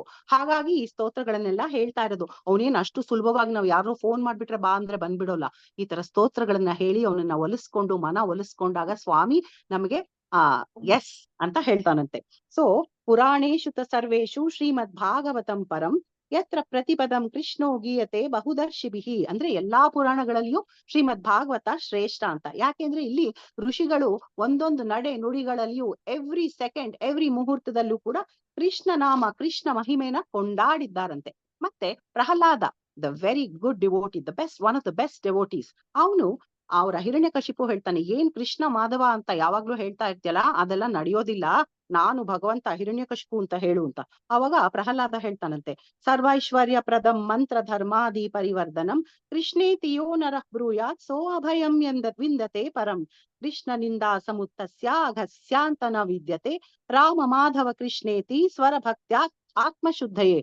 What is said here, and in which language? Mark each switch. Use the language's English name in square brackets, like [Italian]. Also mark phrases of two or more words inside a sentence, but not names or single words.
[Kannada] ಹಾಗಾಗಿ ಈ ಸ್ತೋತ್ರಗಳನ್ನೆಲ್ಲ ಹೇಳ್ತಾ ಇರೋದು. ಅವನೇನ್ ಅಷ್ಟು ಸುಲಭವಾಗಿ ನಾವು ಯಾರೋ ಫೋನ್ ಮಾಡ್ಬಿಟ್ರೆ ಬಾ ಅಂದ್ರೆ ಬಂದ್ಬಿಡೋಲ್ಲ. ಈ ತರ ಸ್ತೋತ್ರಗಳನ್ನ ಹೇಳಿ ಅವನನ್ನ ಒಲಿಸ್ಕೊಂಡು ಮನ ಒಲಿಸ್ಕೊಂಡಾಗ ಸ್ವಾಮಿ ನಮಗೆ ಎಸ್ ಅಂತ ಹೇಳ್ತಾನಂತೆ. [Sanskrit] ಸೊ ಪುರಾಣೇಶು ತ ಸರ್ವೇಶು ಶ್ರೀಮದ್ ಭಾಗವತಂ ಪರಂ ಯತ್ರ ಪ್ರತಿಪದಂ ಕೃಷ್ಣೋ ಗೀಯತೆ ಬಹುದರ್ಶಿಭಿಹಿ. [Kannada] ಅಂದ್ರೆ ಎಲ್ಲಾ ಪುರಾಣಗಳಲ್ಲಿಯೂ ಶ್ರೀಮದ್ ಭಾಗವತ ಶ್ರೇಷ್ಠ ಅಂತ. ಯಾಕೆಂದ್ರೆ ಇಲ್ಲಿ ಋಷಿಗಳು ಒಂದೊಂದು ನಡೆ ನುಡಿಗಳಲ್ಲಿಯೂ [English] every second [Kannada] ಎವ್ರಿ ಮುಹೂರ್ತದಲ್ಲೂ ಕೂಡ ಕೃಷ್ಣ ನಾಮ ಕೃಷ್ಣ ಮಹಿಮೆನ ಕೊಂಡಾಡಿದ್ದಾರಂತೆ. ಮತ್ತೆ ಪ್ರಹ್ಲಾದ, [English] the very good devotee, the best, one of the best devotees, [Kannada] ಅವನು ಅವರ ಹಿರಣ್ಯಕಶಿಪು ಹೇಳ್ತಾನೆ, ಏನ್ ಕೃಷ್ಣ ಮಾಧವ ಅಂತ ಯಾವಾಗ್ಲೂ ಹೇಳ್ತಾ ಇರ್ತಿಯಲ್ಲ, ಅದೆಲ್ಲ ನಡೆಯೋದಿಲ್ಲ, ನಾನು ಭಗವಂತ ಹಿರಣ್ಯಕಶಿಪು ಅಂತ ಹೇಳು ಅಂತ. ಅವಾಗ ಪ್ರಹ್ಲಾದ ಹೇಳ್ತಾನಂತೆ, [Sanskrit] ಸರ್ವೈಶ್ವರ್ಯ ಪ್ರದಂ ಮಂತ್ರ ಧರ್ಮಾದಿ ಪರಿವರ್ಧನಂ ಕೃಷ್ಣೇತಿ ಯೋ ನರಃ ಬ್ರೂಯಾತ್ ಸೋ ಅಭಯಂ ವಿಂದತೆ ಪರಂ ಕೃಷ್ಣನಿಂದ ಸಮುತ್ತಸ್ಯ ಅಘಸ್ಯಾಂತನ ವಿದ್ಯತೆ ರಾಮ ಮಾಧವ ಕೃಷ್ಣೇತಿ ಸ್ವರ ಭಕ್ತ್ಯಾ ಆತ್ಮಶುದ್ಧಯೇ.